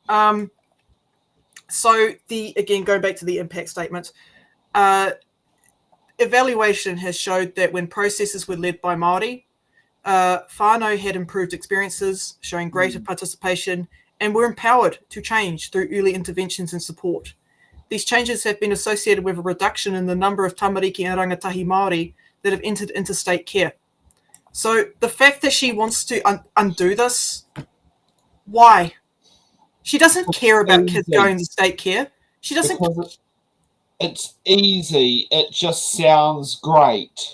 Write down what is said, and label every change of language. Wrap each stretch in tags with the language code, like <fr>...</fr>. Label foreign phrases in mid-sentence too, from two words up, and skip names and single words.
<en>So again, going back to the impact statement, evaluation has showed that when processes were led by Māori, whānau had improved experiences, showing greater participation, and were empowered to change through early interventions and support. These changes have been associated with a reduction in the number of tamariki and</en> <mi>rangatahi Māori</mi> <en>that have entered interstate care. So the fact that she wants to undo this, why? She doesn't care about kids going to state care. She doesn't. Because it's easy. It just sounds great.</en>